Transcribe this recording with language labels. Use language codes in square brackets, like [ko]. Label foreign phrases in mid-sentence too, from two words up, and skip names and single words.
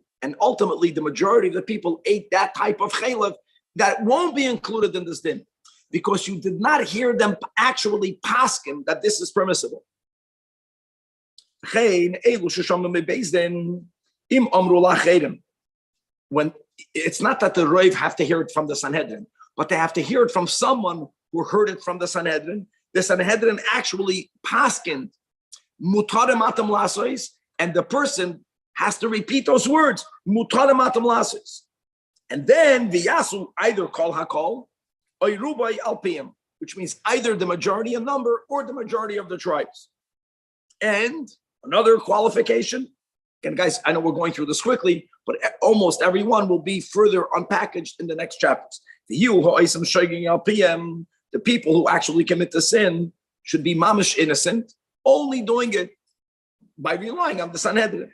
[en] And ultimately, the majority of the people ate that type of chaylev that won't be included in this din, because you did not hear them actually paskin that this is permissible. When it's not that the Rav have to hear it from the Sanhedrin, but they have to hear it from someone who heard it from the Sanhedrin. The Sanhedrin actually paskined [he] מותרים הם לעשות, [en] and the person has to repeat those words, [he] מותרים הם לעשות. [en] And then viyasu either [he] כל הכל [en] or [he] רובי אלפיים, [en] which means either the majority in number or the majority of the tribes. And another qualification, and guys, I know we're going through this quickly, but almost everyone will be further unpackaged in the next chapters. The people who actually commit the sin should be mamish innocent, only doing it by relying on the Sanhedrin.